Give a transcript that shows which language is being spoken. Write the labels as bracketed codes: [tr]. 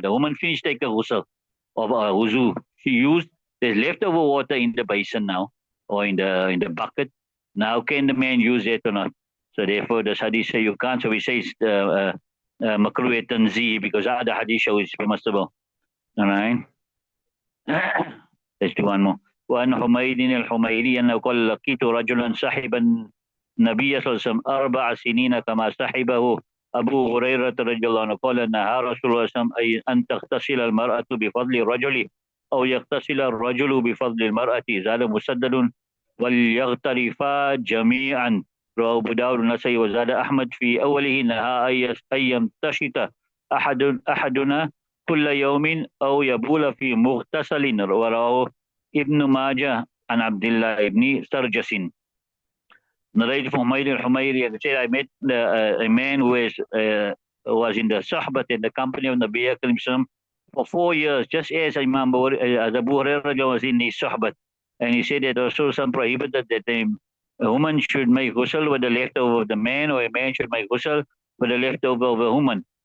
[en] The woman finished taking a ghusl of wuzu. She used there's leftover water in the basin now, or in the bucket. Now can the man use it or not? So therefore the hadith say you can't. So we say it's makruh tanzih, because other hadith show it's permissible. All right. Let's do one more. [ar] وأن حميد الحميري أنه قال لقيت رجلا صاحبا النبي صلى الله عليه وسلم 4 سنين كما صاحبه أبو هريرة رضي الله عنه قال نهى رسول الله صلى الله عليه وسلم أن تغتسل المرأة بفضل الرجل أو يغتسل الرجل بفضل المرأة. زاد مسدد وليغترفا جميعا. رواه أبو داود النسائي وزاد أحمد في أوله نهى أن يمتشط أحدنا كل يوم أو يبول في مغتسل. ورواه ابن ماجه عن عبد الله بن سرجس. [en] Narrated from Humayr al-Humayri, said, I met a man who was in the Sahbat, in the company of Nabi Karim for 4 years, just as Imam Abu Hurairah was in his Sahbat. And he said that Rasul prohibited that a woman should make ghusl with the leftover of the man, or a man should make ghusl with the leftover of a woman.